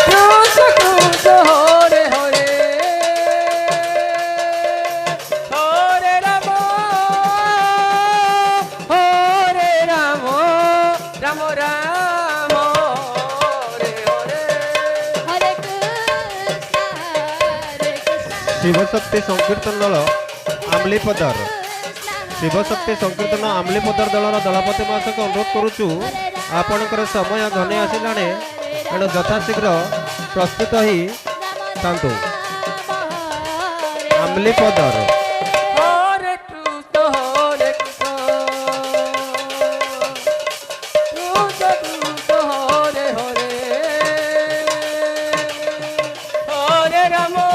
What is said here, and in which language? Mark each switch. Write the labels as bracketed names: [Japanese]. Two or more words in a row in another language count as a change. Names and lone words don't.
[Sanskrit] कृष्ण कृष्ण हरे हरे हरे राम राम राम हरे हरे हरे कृष्णा [Odia] ଶିବଶକ୍ତି ସଂକୀର୍ତ୍ତନ ଦଳ ଆମ୍ଲିପଦର ଶିବଶକ୍ତି ସଂକୀର୍ତ୍ତନ ଆମ୍ଲିପଦର ଦଳର ଦଳପତି ମହାଶୟଙ୍କୁ ଅନୁରୋଧ କରୁଛୁ ଆପଣଙ୍କର ସମୟ ଘନେଇ ଆସିଲାଣି ଏଣୁ ଯଥାଶୀଘ୍ର ପ୍ରସ୍ତୁତ ହେଇ ଥାନ୍ତୁ ଆମ୍ଲିପଦର [Sanskrit] हरे कृष्ण कृष्ण कृष्ण हरे हरे हरे राम